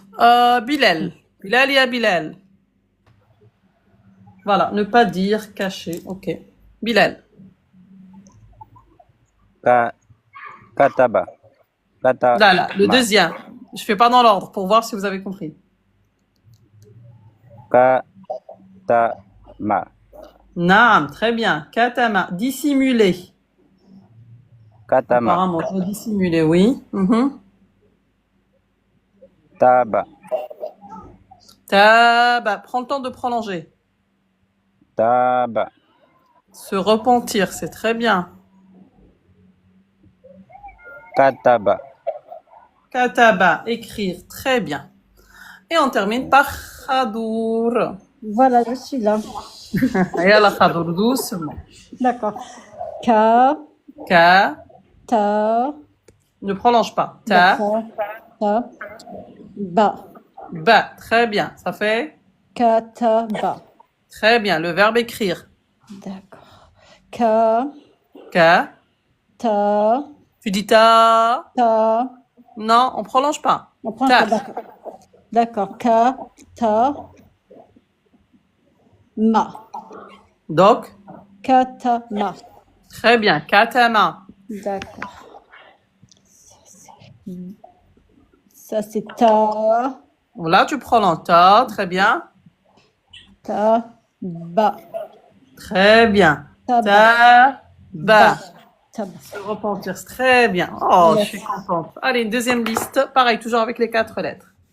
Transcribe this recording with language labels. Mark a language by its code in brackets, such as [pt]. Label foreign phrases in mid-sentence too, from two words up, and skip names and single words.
[fr] Bilal. Bilal et Bilal. Voilà, ne pas dire, cacher. Ok. Bilal. Kataba. Là, le deuxième. Je fais pas dans l'ordre pour voir si vous avez compris. Katama. Naam, très bien. Katama, dissimuler. Katama. Apparemment, je veux dissimuler, oui. Taba. Taba, prends le temps de prolonger. Taba. Se repentir, c'est très bien. Kataba. Kataba, écrire, très bien. Et on termine par Khadour. Voilà, je suis là. Et à la Khadour, doucement. D'accord. Ka, Ka, ta, ne prolonge pas. Ta, ta, ba. ba, très bien. Ça fait Kataba. très bien. Le verbe écrire. D'accord. Ka, Ka, ta, tu dis ta. ta. Non, on prolonge pas. On prend Ta. d'accord. D'accord. Ka, ta, ma. Donc, Katama. Très bien. Katama. D'accord. Ça, c'est ta. Là, tu prends l'enta. Très bien. Ba. Très bien. Taba. Ba. Taba. Se repentir. Très bien. Oh, je Yes. suis contente. Allez, une deuxième liste. Pareil, toujours avec les 4 lettres.